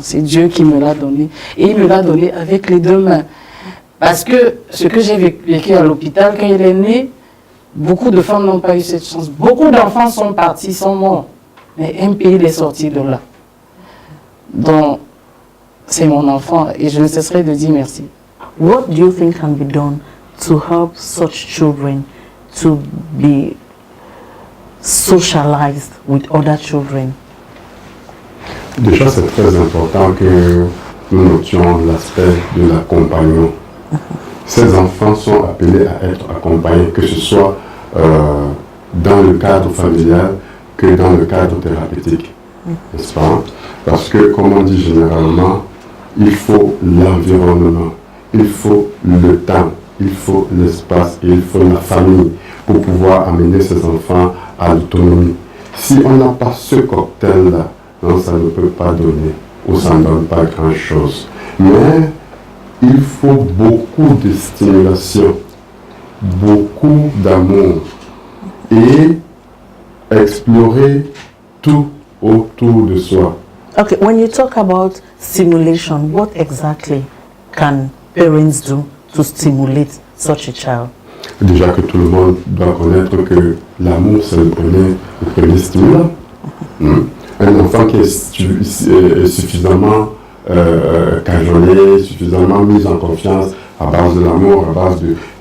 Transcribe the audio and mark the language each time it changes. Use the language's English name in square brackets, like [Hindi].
[French] C'est Dieu qui me l'a donné. Et il me l'a donné avec les deux mains. Parce que ce que j'ai vécu à l'hôpital, quand il est né, beaucoup de femmes n'ont pas eu cette chance. Beaucoup d'enfants sont partis, sont morts. Mais MP, il est sorti de là. Donc, c'est mon enfant et je ne cesserai de dire merci. [English] What do you think can be done to help such children to be socialized with other children? [French] Déjà, c'est très important que nous notions l'aspect de l'accompagnement. Ces enfants sont appelés à être accompagnés, que ce soit dans le cadre familial que dans le cadre thérapeutique. N'est-ce pas? Parce que, comme on dit généralement, il faut l'environnement, il faut le temps, il faut l'espace et il faut la famille pour pouvoir amener ces enfants à l'autonomie. Si on n'a pas ce cocktail-là, non, ça ne peut pas donner ou ça ne donne pas grand-chose. Mais il faut beaucoup de stimulation, beaucoup d'amour et explorer tout autour de soi. [English] Okay, when you talk about stimulation, what exactly can parents do to stimulate such a child? [French] Déjà que tout le monde doit connaître que l'amour, c'est le premier stimulant. Un enfant qui est suffisamment cajolé, suffisamment mis en confiance à base de l'amour, à base de...